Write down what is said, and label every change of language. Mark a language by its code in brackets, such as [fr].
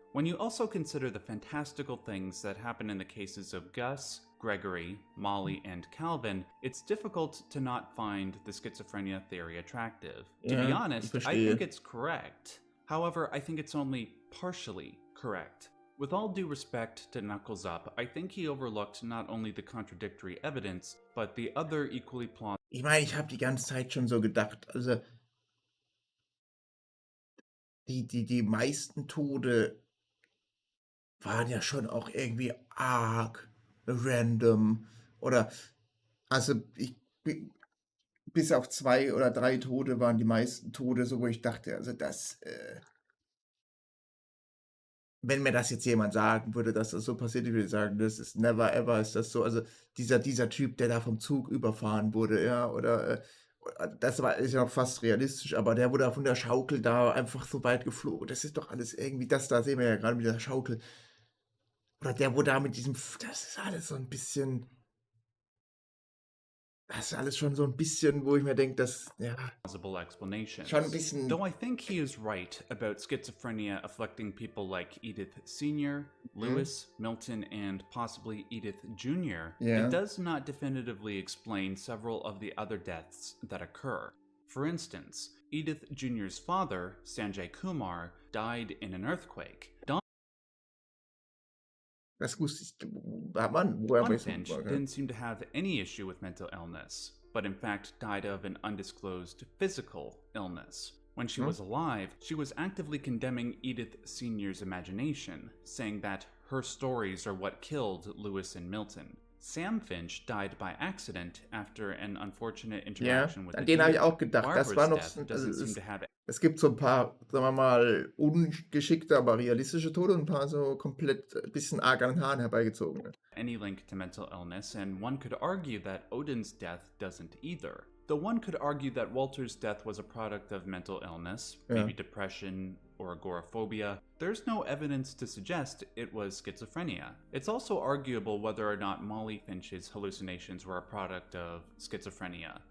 [en] When you also consider the fantastical things that happen in the cases of Gus, Gregory, Molly, and Calvin, it's difficult to not find the schizophrenia theory attractive. To be honest, I think it's correct. However, I think it's only partially correct. With all due respect to Knuckles Up, I think he overlooked not only the contradictory evidence, but the other equally plausible. [de] Ich meine, ich habe die ganze Zeit schon so gedacht, also die meisten Tode waren ja schon auch irgendwie arg random oder also bis auf 2 oder 3 Tode waren die meisten Tode so, wo ich dachte, also das, wenn mir das jetzt jemand sagen würde, dass das so passiert, ich würde sagen, das ist [en] never ever, [de] ist das so, also dieser Typ, der da vom Zug überfahren wurde, ja, oder das ist ja noch fast realistisch, aber der wurde von der Schaukel da einfach so weit geflogen, das ist doch alles irgendwie, das da sehen wir ja gerade mit der Schaukel, oder der, wo da mit diesem, das ist alles so ein bisschen, das ist alles schon so ein bisschen, wo ich mir denke, dass, ja, [en] explanations. [de] schon ein bisschen. [en] Though I think he is right about schizophrenia afflicting people like Edith Sr., Lewis, Milton, and possibly Edith Jr., it does not definitively explain several of the other deaths that occur. For instance, Edith Jr.'s father, Sanjay Kumar, died in an earthquake. [de] Das wusste ich, woher [en] Finch didn't seem to have any issue with mental illness, but in fact died of an undisclosed physical illness. When she was alive, she was actively condemning Edith Sr.'s imagination, saying that her stories are what killed Lewis and Milton. Sam Finch died by accident after an unfortunate interaction with the [de] den habe ich auch gedacht. [en] Barbara's [de] Das war noch, [en] death [de] es gibt so ein paar, sagen wir mal, ungeschickte, aber realistische Tode und ein paar so komplett ein bisschen arg an den Haaren herbeigezogen. [en] Any link to mental illness, and one could argue that Odin's death doesn't either. Though one could argue that Walter's death was a product of mental illness, maybe depression or agoraphobia, there's no evidence to suggest it was schizophrenia. It's also arguable whether or not Molly Finch's hallucinations were a product of schizophrenia.